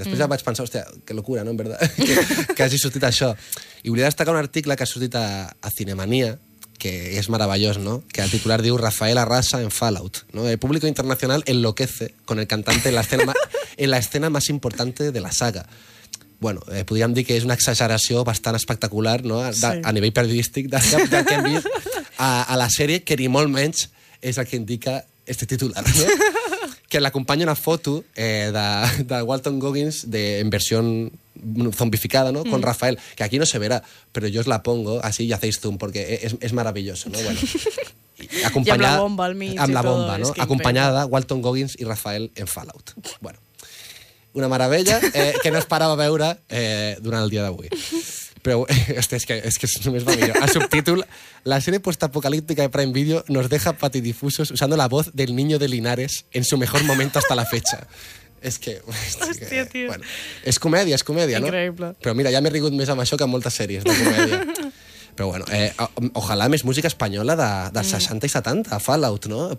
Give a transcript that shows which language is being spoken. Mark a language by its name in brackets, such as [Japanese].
[Spanish] Y después ya vaig pensar, hostia, qué locura, ¿no? En verdad, que hagi sortit això. [Catalan] Y volia destacar un article que ha sortit a Cinemanía, que es maravilloso, ¿no? [Spanish] Que el titular diu Rafael arrasa en Fallout, ¿no? El público internacional enloquece con el cantante en la escena más importante de la saga. [Catalan] Bueno, podríem dir que és una exageració bastant espectacular, ¿no? A nivell periodístic del que hem vist a la sèrie, que ni molt menys és el que indica este titular, ¿no? Que l'acompanya una foto de Walton Goggins en versió zombificada, ¿no? [Spanish] Con Rafael, que aquí no se verá, pero yo os la pongo así y hacéis zoom, porque es maravilloso, ¿no? Bueno, [Catalan] acompañada, y amb la bomba al mig. Amb la bomba, ¿no? Acompanyada, Walton Goggins i Rafael en Fallout. Bueno, una meravella que no esperava veure durant el dia d'avui. Però és que només va millor. [Spanish] El subtítol, la serie postapocalíptica de Prime Video nos deja patidifusos usando la voz del niño de Linares en su mejor momento hasta la fecha. [Catalan] És que... Hòstia, tio. Bueno, és comèdia, increïble. No? Increïble. Però mira, ja m'he rigut més amb això que amb moltes sèries de comèdia. Però bueno, ojalà més música espanyola de 60 i 70, Fallout, no?